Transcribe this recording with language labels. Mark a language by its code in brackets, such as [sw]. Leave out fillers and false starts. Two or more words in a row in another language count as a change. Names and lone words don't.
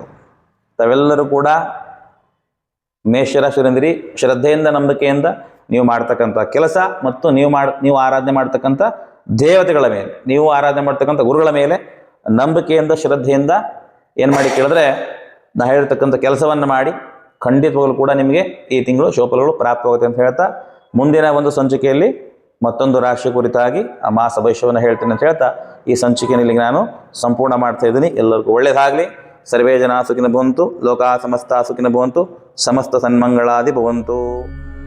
[kn] ತಾವೆಲ್ಲರೂ ಕೂಡ ಮೇಷರಾಶಿಯವರೆಂದಿರಿ ಶ್ರದ್ಧೆಯಿಂದ, ನಂಬಿಕೆಯಿಂದ ನೀವು ಮಾಡ್ತಕ್ಕಂಥ ಕೆಲಸ ಮತ್ತು ನೀವು ಆರಾಧನೆ ಮಾಡ್ತಕ್ಕಂಥ ದೇವತೆಗಳ ಮೇಲೆ, ನೀವು ಆರಾಧನೆ ಮಾಡ್ತಕ್ಕಂಥ ಗುರುಗಳ ಮೇಲೆ ನಂಬಿಕೆಯಿಂದ, ಶ್ರದ್ಧೆಯಿಂದ ಏನು ಮಾಡಿ ಕೇಳಿದ್ರೆ ನಾ ಹೇಳಿರ್ತಕ್ಕಂಥ ಕೆಲಸವನ್ನು ಮಾಡಿ ಖಂಡಿತವಾಗಲೂ ಕೂಡ ನಿಮಗೆ ಈ ತಿಂಗಳು ಶುಭಫಲಗಳು ಪ್ರಾಪ್ತವಾಗುತ್ತೆ ಅಂತ ಹೇಳ್ತಾ ಮುಂದಿನ ಒಂದು ಸಂಚಿಕೆಯಲ್ಲಿ ಮತ್ತೊಂದು ರಾಶಿ ಕುರಿತಾಗಿ ಆ ಮಾಸ ಭವಿಷ್ಯವನ್ನು ಹೇಳ್ತೀನಿ ಅಂತ ಹೇಳ್ತಾ ಈ ಸಂಚಿಕೆಯನ್ನು ಇಲ್ಲಿಗೆ ನಾನು ಸಂಪೂರ್ಣ ಮಾಡ್ತಾ ಇದ್ದೀನಿ. ಎಲ್ಲರಿಗೂ ಒಳ್ಳೆಯದಾಗಲಿ. [sa] ಸರ್ವೇ ಜನ ಸುಖಿನ ಭವಂತು, ಲೋಕ ಸಮಸ್ತ ಸುಖಿನ ಭವಂತು, ಸಮಸ್ತ ಸನ್ಮಂಗಳಾದಿ ಭವಂತು.